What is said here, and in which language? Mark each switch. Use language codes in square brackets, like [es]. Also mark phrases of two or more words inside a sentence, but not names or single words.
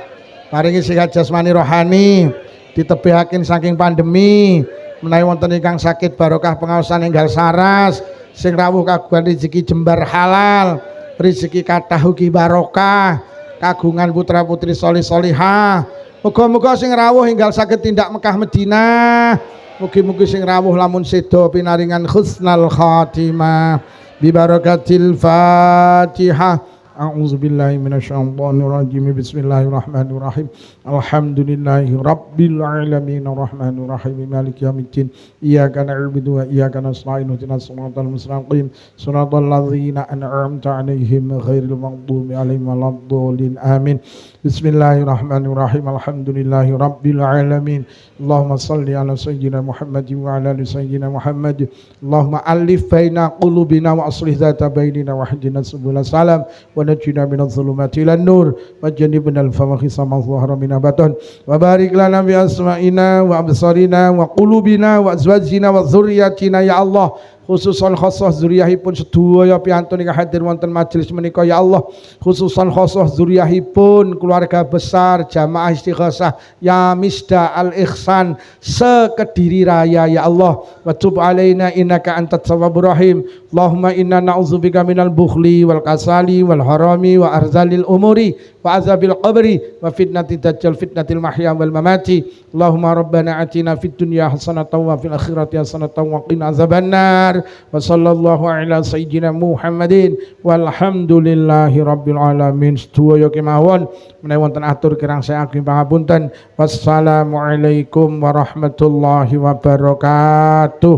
[jv] Paringi sehat jasmani rohani. Ditebihaken saking pandemi, menawi wonten ingkang sakit barokah pengaosan enggal saras, sing rawuh kagungan rezeki jembar halal, rezeki kathah ugi barokah, kagungan putra-putri sholih-sholihah. Muga-muga sing rawuh enggal saged tindak Mekah Madinah. Mugi-mugi sing rawuh lamun sedo pinaringan [ar] حسن الخاتمة ببركة الفاتحة. أعوذ بالله من الشيطان الرجيم. بسم الله الرحمن الرحيم. الحمد لله رب العالمين الرحمن الرحيم مالك يوم الدين. إياك نعبد وإياك نستعين اهدنا الصراط المستقيم صراط الذين أنعمت عليهم غير المغضوب عليهم ولا الضالين. Amin. بسم الله الرحمن الرحيم. الحمد لله رب العالمين. اللهم صل على سيدنا محمد وعلى آل سيدنا محمد. اللهم ألف بين قلوبنا وأصلح ذات بيننا واهدنا سبل السلام ونجنا من الظلمات إلى النور وجنبنا الفواحش ما ظهر من بطن وبارك لنا بأسماعنا وأبصارنا وقلوبنا وأزواجنا وذرياتنا يا الله. خصوصا خاصة [jv] zuriyahipun sedaya piantun ingkang hadir wonten majelis menika [ar] يا الله. خصوصا خاصة [jv] zuriyahipun keluarga besar Jamaah Istighosah ya Misda Al Ihsan sekediri raya [ar] يا الله. وتب علينا إنك أنت التواب الرحيم. اللهم إنا نعوذ بك من البخل والكسل والهرم وأرذل العمر وعذاب القبر وفتنة الدجال فتنة المحيا والممات. اللهم ربنا آتنا في الدنيا حسنة وفي الآخرة حسنة وقنا عذاب النار. وصلى الله على سيدنا محمد والحمد لله رب العالمين. [jv] Sedaya kemawon menawi wonten atur kirang saking pangapunten. [ar] والسلام عليكم ورحمة الله وبركاته.